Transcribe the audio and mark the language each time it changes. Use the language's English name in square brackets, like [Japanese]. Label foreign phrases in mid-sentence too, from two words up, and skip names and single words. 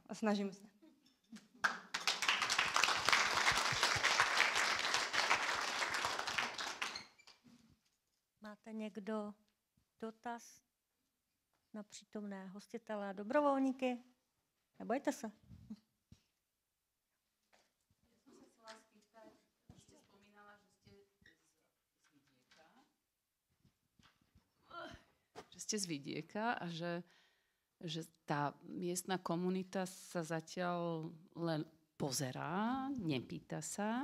[Czech] A snažím se. Máte někdo dotaz na přítomné hostitele a dobrovolníky? Nebojte se. [Slovak] Že ste z vidieka a že tá miestna komunita sa zatiaľ len pozerá, nepýta sa.